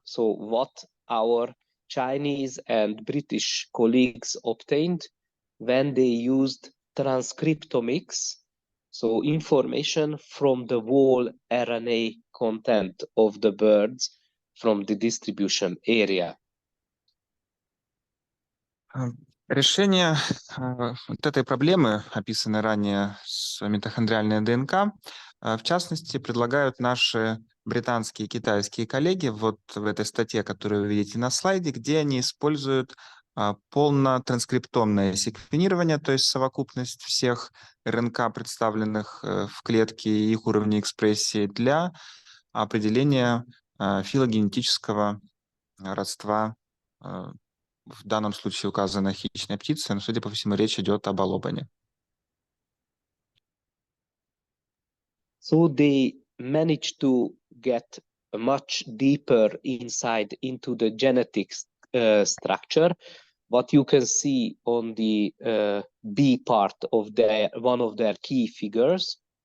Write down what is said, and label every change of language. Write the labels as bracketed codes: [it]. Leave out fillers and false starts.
[en] So what our Chinese and British colleagues obtained when they used transcriptomics, so information from the whole RNA content of the birds from the distribution area. [ru] Решение вот этой проблемы, описанной ранее с митохондриальной ДНК, в частности, предлагают наши британские и китайские коллеги вот в этой статье, которую вы видите на слайде, где они используют полнотранскриптомное секвенирование, то есть совокупность всех РНК, представленных в клетке и их уровней экспрессии, для определения филогенетического родства. В данном случае указана хищная птица, но, судя по всему, речь идет о балобане. [en] So they managed to get a much deeper insight into the genetic structure. What you can see on the B part of one of their key figures.